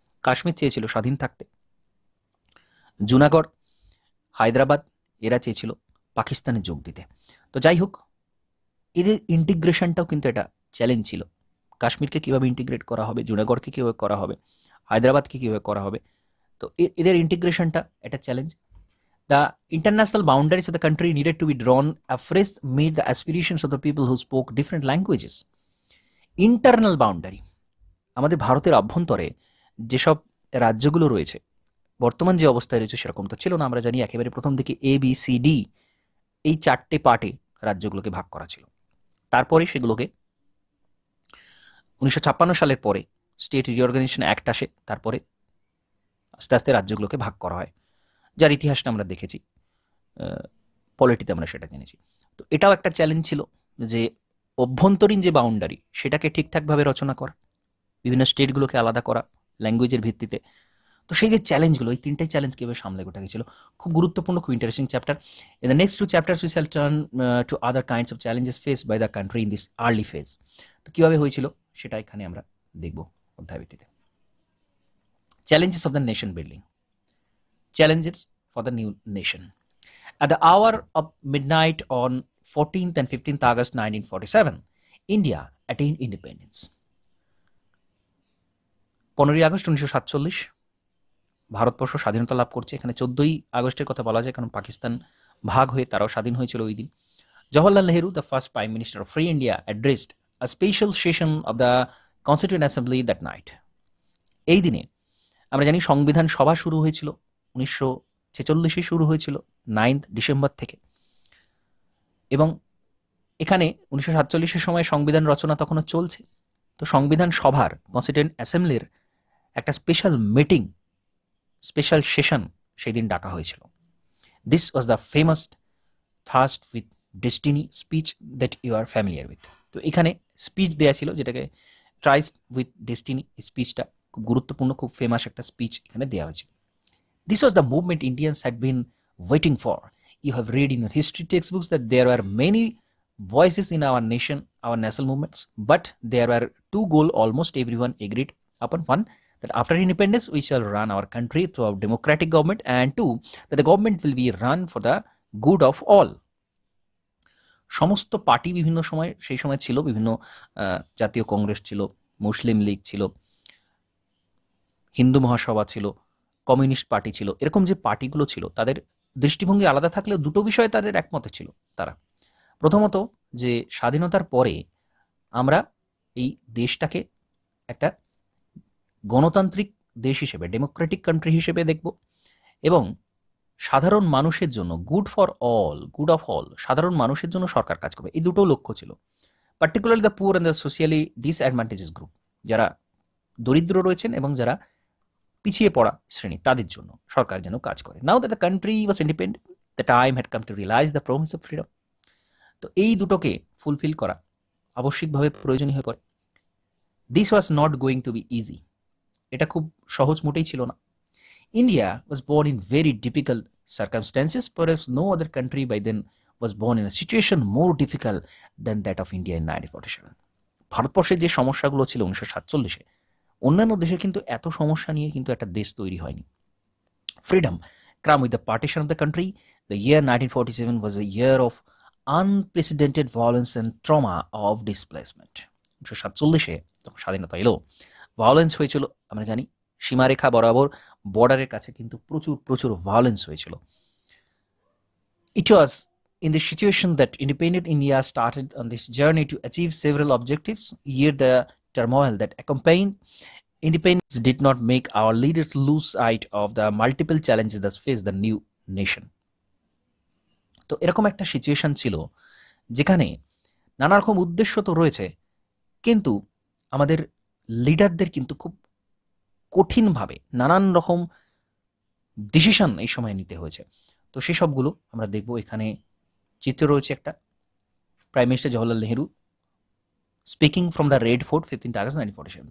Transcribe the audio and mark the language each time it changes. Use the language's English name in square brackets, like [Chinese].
[Bangla] কাশ্মীর চেয়েছিল স্বাধীন থাকতে, জুনাগড়, হায়দ্রাবাদ এরা চেয়েছিল পাকিস্তানে যোগ দিতে। তো যাই হোক, এদের ইন্টিগ্রেশনটাও কিন্তু একটা চ্যালেঞ্জ ছিল, কাশ্মীরকে কীভাবে ইন্টিগ্রেট করা হবে, জুনাগড়কে কীভাবে করা হবে, হায়দ্রাবাদকে কীভাবে করা হবে। তো এদের ইন্টিগ্রেশনটা একটা challenge. [English] The international boundaries of the country needed to be drawn afresh to meet the aspirations of the people who spoke different languages. Internal boundary, [Bangla] আমাদের ভারতের অভ্যন্তরে যেসব রাজ্যগুলো রয়েছে, বর্তমান যে অবস্থায় রয়েছে সেরকম তো ছিল না। আমরা জানি একেবারে প্রথম দিকে ABCD এই 4টে পার্টে রাজ্যগুলোকে ভাগ করা ছিল। তারপরে সেগুলোকে 1956 সালের পরে স্টেট রিঅর্গানাইজেশন অ্যাক্ট আসে, তারপরে আস্তে আস্তে রাজ্যগুলোকে ভাগ করা হয়, যার ইতিহাসটা আমরা দেখেছি, পলিটিতে আমরা সেটা জেনেছি। তো এটাও একটা চ্যালেঞ্জ ছিল যে অভ্যন্তরীণ যে বাউন্ডারি সেটাকে ঠিকঠাকভাবে রচনা করা, বিভিন্ন স্টেটগুলোকে আলাদা করা ল্যাঙ্গুয়েজের ভিত্তিতে। তো সেই যে চ্যালেঞ্জগুলো, এই 3টে চ্যালেঞ্জ কীভাবে সামলে গোটা গেছিল, খুব গুরুত্বপূর্ণ, খুব interesting chapter. [English] In the next 2 chapters we shall turn to other kinds of challenges faced by the country in this early phase. [Bangla] তো কীভাবে হয়েছিল সেটা এখানে আমরা দেখব অধ্যায় ভিত্তিতে। [English] Challenges of the nation building, challenges for the new nation. At the hour of midnight on 14th and 15th August 1947, India attained independence. [Bangla] 15ই August 1947 Bharatvarsha স্বাধীনতা লাভ করছে। এখানে 14ই আগস্টের কথা বলা যায়, কারণ পাকিস্তান ভাগ হয়ে তারাও স্বাধীন হয়েছিল ওই দিন। [English] Jawaharlal Nehru, the first Prime Minister of Free India, addressed a special session of the Constituent Assembly that night. [Bangla] এই দিনে আমরা জানি সংবিধান সভা শুরু হয়েছিল 1946 শুরু হয়েছিল 9 ডিসেম্বর থেকে, এবং এখানে 1947 সময় সংবিধান রচনা তখনও চলছে। তো সংবিধান সভার, কনস্টিটিউয়েন্ট অ্যাসেম্বলির একটা স্পেশাল মিটিং, স্পেশাল সেশন সেই দিন ডাকা হয়েছিল। [English] This was the famous tryst with destiny speech that you are familiar with. [Bangla] তো এখানে স্পিচ দেওয়া ছিল, যেটাকে ট্রাইস্ট উইথ ডেস্টিনি, স্পিচটা খুব গুরুত্বপূর্ণ, খুব ফেমাস একটা স্পিচ এখানে দেওয়া হয়েছিল। [English] This was the movement Indians had been waiting for. You have read in your history textbooks that there were many voices in our nation, our national movements, but there were 2 goals almost everyone agreed upon. 1, that after independence we shall run our country through a democratic government, and 2, that the government will be run for the good of all. [Bangla] সমস্ত party বিভিন্ন সময়, সেই সময় ছিল বিভিন্ন জাতীয় কংগ্রেস ছিল, মুসলিম লীগ ছিল, হিন্দু মহাসভা ছিল, কমিউনিস্ট পার্টি ছিল, এরকম যে পার্টিগুলো ছিল তাদের দৃষ্টিভঙ্গি আলাদা থাকলেও দুটো বিষয়ে তাদের একমত ছিল তারা। প্রথমত, যে স্বাধীনতার পরে আমরা এই দেশটাকে একটা গণতান্ত্রিক দেশ হিসেবে, ডেমোক্রেটিক কান্ট্রি হিসেবে দেখব, এবং সাধারণ মানুষের জন্য, [English] good for all, good of all, [Bangla] সাধারণ মানুষের জন্য সরকার কাজ করবে। এই দুটো লক্ষ্য ছিল। [English] particularly the poor and the socially disadvantages group, [Bangla] যারা দরিদ্র রয়েছেন এবং যারা পিছিয়ে পড়া শ্রেণী, তাদের জন্য সরকার যেন কাজ করে। [English] Now that the country was independent, the time had come to realise the promise of freedom. [Bangla] তো এই দুটোকে ফুলফিল করা আবশ্যিকভাবে প্রয়োজনীয় হয়ে পড়ে। [English] this was not going to be easy, [Bangla] এটা খুব সহজ মোটেই ছিল না। [English] India was born in very difficult circumstances, perhaps no other country by then was born in a situation more difficult than that of India in 1947. [Bangla] ভারতবর্ষের যে সমস্যাগুলো ছিল 1947-এ, অন্যান্য দেশে কিন্তু এত সমস্যা নিয়ে কিন্তু একটা দেশ তৈরি হয়নি। [English] Freedom came with the partition of the country. The year 1947 was a year of unprecedented violence and trauma of displacement. [Bangla] 1947-এ যখন স্বাধীনতা এলো, ভায়োলেন্স হয়েছিল আমরা জানি, সীমারেখা বরাবর বর্ডারের কাছে কিন্তু প্রচুর প্রচুর ভায়োলেন্স হয়েছিল। [English] It was in this situation that independent India started on this journey to achieve several objectives. Yet the turmoil that accompanied independence did not make our leaders lose sight of the multiple challenges that faced the new nation. [Bangla] তো এরকম একটা situation ছিল যেখানে নানা রকম উদ্দেশ্য তো রয়েছে, কিন্তু আমাদের লিডারদের কিন্তু খুব কঠিনভাবে নানান রকম ডিসিশন এই সময় নিতে হয়েছে। তো সেসবগুলো আমরা দেখব। এখানে চিত্র রয়েছে একটা, [English] prime minister Jawaharlal Nehru speaking from the Red Fort [Bangla] 15 August 1947।